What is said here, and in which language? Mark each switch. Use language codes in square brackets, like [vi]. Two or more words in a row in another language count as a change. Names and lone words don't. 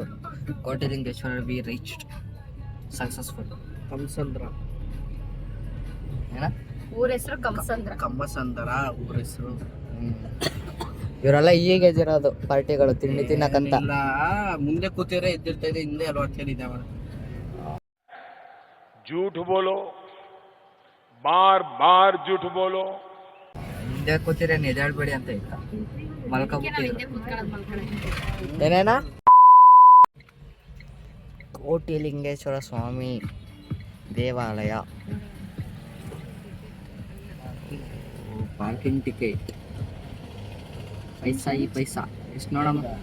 [en] ಕೋಟಿಲಿಂಗೇಶ್ವರ be reached successful. [kn] ಕಮಸಂದ್ರ ಏನ ಊರ ಹೆಸರು ಕಮಸಂದ್ರ. ಕಮ್ಮಸಂದ್ರ ಊರ ಹೆಸರು. ಇವರೆಲ್ಲ ಈಗ ಇರೋದು ಪಾರ್ಟಿಗಳು ತಿಂಡಿ ತಿನ್ನಕಂತ. ಇಲ್ಲ, ಮುಂದೆ ಕೂತಿದ್ರೆ ಎದ್ದಿರ್ತಾ ಇದೆ, ಹಿಂದೆ ಅಲ್ವಾ ಇದೆ. [hi] झूठ बोलो, बार बार झूठ बोलो. [kn] ಹಿಂದೆ ಕೂತಿದ್ರೆ ಎದ್ದೇಳ್ಬೇಡಿ ಅಂತ ಇತ್ತ. ಮಲ್ಕೊಂಡ್ಬಿಟ್ಟಿದ್ರು. ಏನೇನ ಕೋಟಿಲಿಂಗೇಶ್ವರ ಸ್ವಾಮಿ ದೇವಾಲಯ. [en] parking ticket [kn] ಪೈಸಾ ಎಷ್ಟು ನೋಡಮ್ಮ.